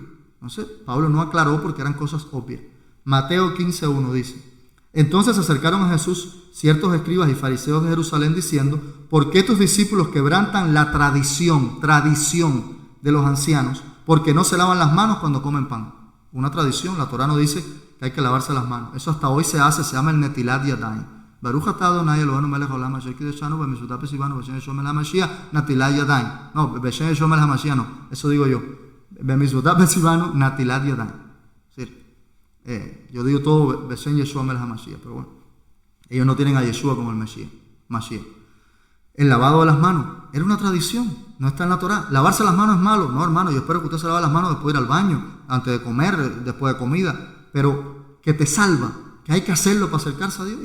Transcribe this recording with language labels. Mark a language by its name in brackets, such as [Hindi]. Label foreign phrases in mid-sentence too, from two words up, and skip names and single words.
[Spanish] Entonces, Pablo no aclaró porque eran cosas obvias. Mateo 15:1 dice: entonces se acercaron a Jesús ciertos escribas y fariseos de Jerusalén diciendo: ¿por qué tus discípulos quebrantan la tradición de los ancianos? Porque no se lavan las manos cuando comen pan. Una tradición, la Torá no dice que hay que lavarse las manos. Eso hasta hoy se hace, se llama el [Hebrew] נטילת ידיים. ברוך אתה אדוני אלוהינו מלך העולם אשר קידשנו במצוותיו וציוונו בשם ישוע מלך המשיח נטילת ידיים. [Spanish] No, [Hebrew] בשם ישוע מלך המשיח [Spanish] no, eso digo yo. [Hebrew] במצוותיו וציוונו נטילת ידיים. [Spanish] Yo digo todo [Hebrew] בשם ישוע מלך המשיח, [Spanish] pero bueno, ellos no tienen a Yeshua como el Mashiach. El lavado de las manos era una tradición, no está en la Torá. ¿Lavarse las manos es malo? No, hermano, yo espero que usted se lave las manos después de ir al baño, antes de comer, después de comida, pero que te salva, que hay que hacerlo para acercarse a Dios.